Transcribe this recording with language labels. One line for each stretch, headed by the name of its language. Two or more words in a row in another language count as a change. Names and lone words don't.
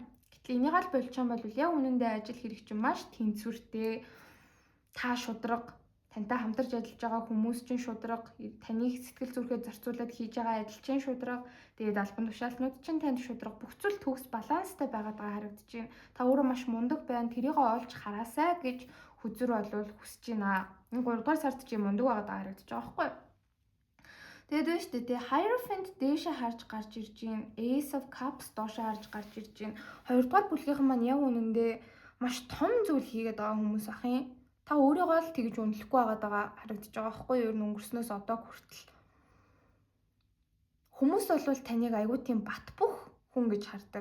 Mongolian: Гэтэл энийг аль болж байгаа юм бол яг үнэндээ ажил хэрэг чинь маш тэнцвэртэй та шудраг тантай хамтарч ажиллаж байгаа хүмүүс чинь шудраг таны сэтгэл зүрхээ зарцуулаад хийж байгаа ажил чинь шудраг тэгээд албан тушаалтнууд чинь танд шудраг бүх зүйл төгс баланстай байгаад байгаа харагдаж байна. Та өөрөө маш мундаг байна. Тэрийг олж хараасай гэж хүзэр болвол хүсэж байна. Энэ 3 дугаар сард чи мундаг байгаад байгаа харагдаж байгаа байхгүй юу? Тэгээд вэ штэ тий Hierophant дээшээ харж гарч ирж байна. Ace of Cups доошоо харж гарч ирж байна. 2 дугаар бүлгийнхэн маань яг үнэндээ маш том зүйл хийгээд байгаа хүмүүс ах юм. Та өөрийгөө л тэгж үнэлэхгүй байгаа харагдаж байгаа байхгүй юу? Ер нь өнгөрснөөс одоо хүртэл. Хүмүүс бол таныг айгүй тийм бат бөх хүн гэж хардаг.